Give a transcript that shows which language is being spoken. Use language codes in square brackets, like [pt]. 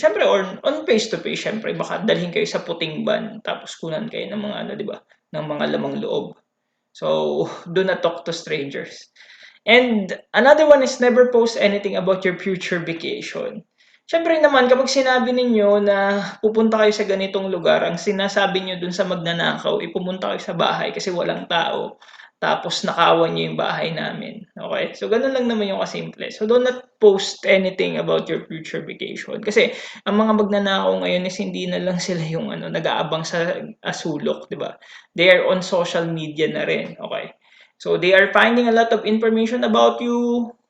[tl] Siyempre, [en] on face-to-face, [tl] siyempre, baka dalhin kayo sa puting ban, tapos kunan kayo ng mga ano, di ba? Ng mga lamang loob. [en] So, do not talk to strangers. And another one is never post anything about your future vacation. [tl] Siyempre naman, kapag sinabi ninyo na pupunta kayo sa ganitong lugar, ang sinasabi nyo dun sa magnanakaw, ipumunta kayo sa bahay kasi walang tao. Tapos nakawan nyo yung bahay namin. Okay? So, ganun lang naman yung kasimple. [en] So, do not post anything about your future vacation. [tl] Kasi, ang mga magnanakaw ngayon is hindi na lang sila yung ano, nag-aabang sa asulok, di ba? [en] They are on social media na rin. Okay? So, they are finding a lot of information about you.